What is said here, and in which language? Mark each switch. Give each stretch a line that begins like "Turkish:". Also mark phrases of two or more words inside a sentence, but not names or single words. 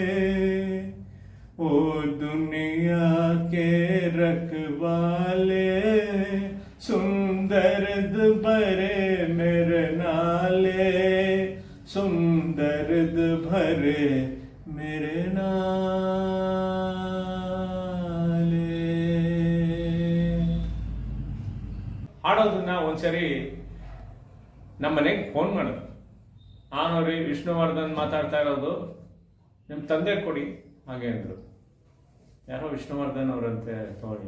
Hindi: ओ दुनिया के रखवाले, सुंदर दुबरे मेरे नाले, सुंदर दुबरे मेरे नाले।
Kannada: ಹಾಡೋದನ್ನ ಒಂದ್ಸರಿ ನಮ್ಮ ಮನೆಗೆ ಫೋನ್ ಮಾಡಿದ್ರು. ನಾನವ್ರಿ ವಿಷ್ಣುವರ್ಧನ್ ಮಾತಾಡ್ತಾ ಇರೋದು, ನಿಮ್ಮ ತಂದೆ ಕೊಡಿ ಹಾಗೆ ಅಂದ್ರು. ಯಾರೋ ವಿಷ್ಣುವರ್ಧನ್ ಅವರಂತೆ ತಗೊಳ್ಳಿ.